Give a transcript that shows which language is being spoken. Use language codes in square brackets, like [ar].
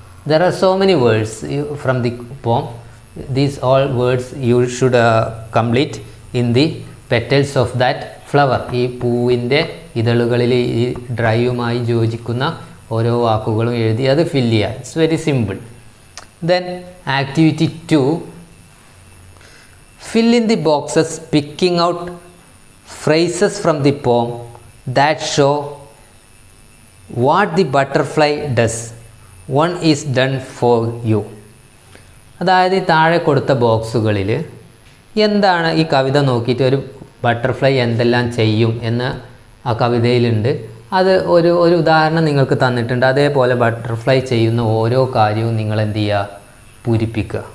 [en] There are so many words from the poem. These all words you should complete in the petals of that flower. [ml] ഈ പൂവിൻ്റെ ഇതളുകളിൽ ഈ ഡ്രൈയുമായി യോജിക്കുന്ന ഓരോ വാക്കുകളും എഴുതി അത് ഫില്ല് ചെയ്യുക. [en] It's very simple. Then activity 2, fill in the boxes picking out phrases from the poem that show what the butterfly does. One is done for you. [ml] അതായത് താഴെ കൊടുത്ത ബോക്സുകളിൽ എന്താണ് ഈ കവിത നോക്കിയിട്ട് ഒരു ബട്ടർഫ്ലൈ എന്തെല്ലാം ചെയ്യും എന്ന് ആ കവിതയിലുണ്ട്. അത് ഒരു ഉദാഹരണം നിങ്ങൾക്ക് തന്നിട്ടുണ്ട്. അതേപോലെ ബട്ടർഫ്ലൈ ചെയ്യുന്ന ഓരോ കാര്യവും നിങ്ങൾ എന്ത് ചെയ്യുക? പൂരിപ്പിക്കുക.